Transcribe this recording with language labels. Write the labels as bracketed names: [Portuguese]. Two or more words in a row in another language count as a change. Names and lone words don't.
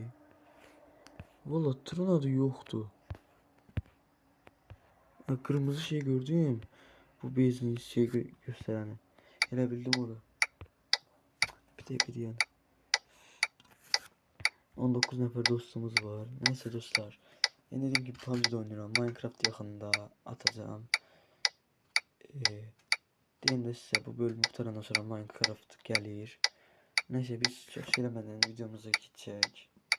[Azerbaijani] Valla tırın adı yoxdur. [Turkish] Kırmızı şey gördüm. [Azerbaijani] Bu benzin şey göstərəni. Elə bildim o da. Bir dəqiqə deyən. 19 nəfər dostumuz var. [Turkish] Neyse dostlar. Yani dediğim gibi PUBG'de oynuyorum. Minecraft yakında atacağım. Diyeyim de size bu bölüm kurtarandan sonra Minecraft gelir. Neyse biz çok söylemeden videomuza geçecek.